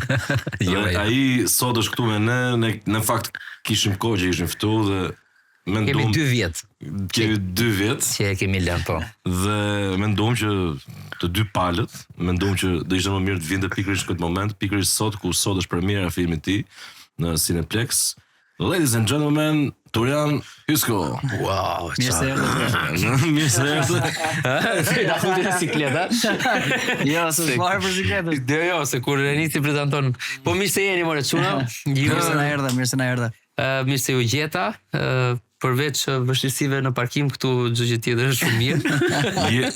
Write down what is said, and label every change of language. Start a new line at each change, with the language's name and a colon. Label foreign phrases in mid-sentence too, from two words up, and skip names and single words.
Albanian: Ai sot është këtu me ne, në fakt kishim kohë që ishim ftu dhe kemi 2 vjet. Kemi 2 vjet. Që e kemi lënë po. Dhe mendojmë që të dy palët, mendojmë që do ishte më mirë të vinte pikërisht në këtë moment, pikërisht sot ku sot është premiera e filmit të tij në Cineplex.
English: Ladies and gentlemen, Torian Hysko. Wow,
Albanian: Mirë se erdhët. Mirë se erdhët. Da futi në sikleta? Jo, s'është marrë për sikletën. Jo, se kur Reniti prezanton. Po mirë se jeni more çuna. Mirë se na erdha. Mirë se u gjeta. Përveç vështirësive në parkim këtu çdo gjë tjetër është shumë mirë.